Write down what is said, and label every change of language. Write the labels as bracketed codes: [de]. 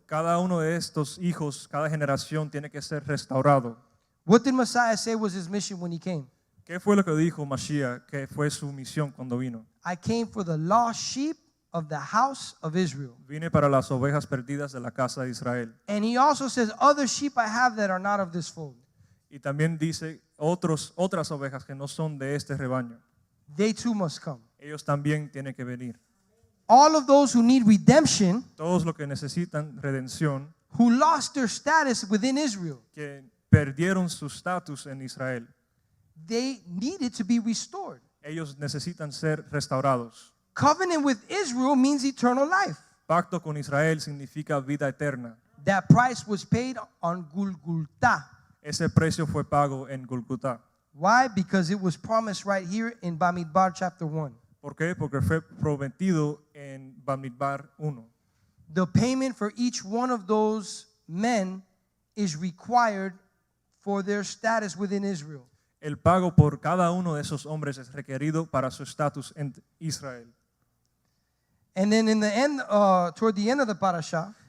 [es] Cada uno de estos hijos, cada generación tiene que ser restaurado. [en] What did Messiah say was his mission when he came? [es] ¿Qué fue lo que dijo Mashiach que fue su misión cuando vino? [en] I came for the lost sheep of the house of Israel. [es] Vine para las ovejas perdidas de la casa de Israel. [en] And he also says, other sheep I have that are not of this fold. [es] Y también dice otras ovejas que no son de este rebaño. [en] They too must come. [es] Ellos también tienen que venir. [en] All of those who need redemption, [es] Todos los que necesitan redención, [en] who lost their status within Israel, [es] que perdieron su estatus en Israel, [en] they needed to be restored. [es] ellos necesitan ser restaurados. [en] Covenant with Israel means eternal life. [es] Pacto con Israel significa vida eterna. [en] That price was paid on Golgotha. [es] Ese precio fue pago en Golgotá. [en] Why? Because it was promised right here in Bamidbar chapter 1. [es] ¿Por qué? Porque fue prometido en Bamidbar 1. [en] The payment for each one of those men is required for their status within Israel. [es] El pago por cada uno de esos hombres es requerido para su estatus en Israel. [en] And then in the end, toward the end of the parasha,